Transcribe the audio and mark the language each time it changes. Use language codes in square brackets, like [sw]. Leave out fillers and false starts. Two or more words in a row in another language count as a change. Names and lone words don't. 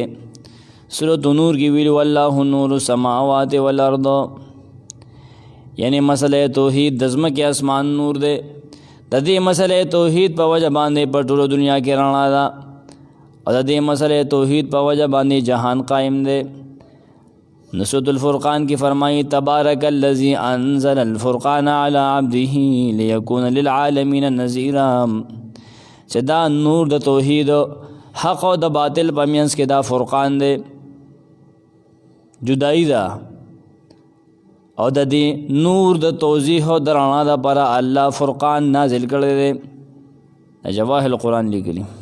[ps] سورة نور کې ویلو [ar] والله نور السماوات والارض، [ps] یعنی مسئله توحید د ځمکې اسمان نور دی. د دې مسئله توحید په وجه باندې په ټوله دنیا کې رڼا ده، او د دې مسئله توحید په وجه باندې جهان قائم دی. سورة الفرقان کی فرمائی [ar] تبارک الذی انزل الفرقان علی عبده لیکون للعالمین نذیرا، [ps] چې دا نور د توحید حق او د باطل په منځ کې دا فرقان دی، جدائی ده. او د دې نور د توضیح او د رڼا دپاره الله فرقان نازل کړی دی. جواهر القرآن لیکلی.